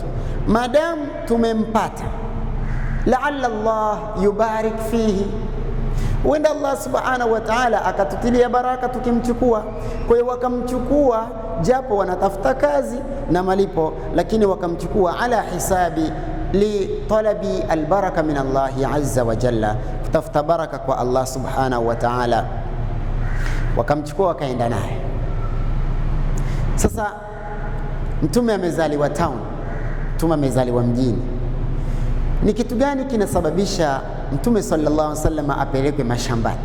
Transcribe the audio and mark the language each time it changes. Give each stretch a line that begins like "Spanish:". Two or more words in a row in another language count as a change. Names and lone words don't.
Swahili: Madamu tumempata,
Arabic: لعل الله يبارك فيه,
Swahili: huenda
Arabic: الله سبحانه وتعالى
Swahili: akatutilia baraka tukimchukua. Kwa hiyo wakamchukua, japo wanatafuta kazi na malipo, lakini wakamchukua
Arabic: على حسابي لطلب البركة من الله عز وجل,
Swahili: kutafuta baraka kwa
Arabic: الله سبحانه وتعالى.
Swahili: Wakamchukua wakaenda naye. Sasa mtume amezaliwa town, mtume amezaliwa mjini. Ni kitu gani kinasababisha Mtume
Arabic: صلى الله عليه وسلم
Swahili: apelekwe mashambani?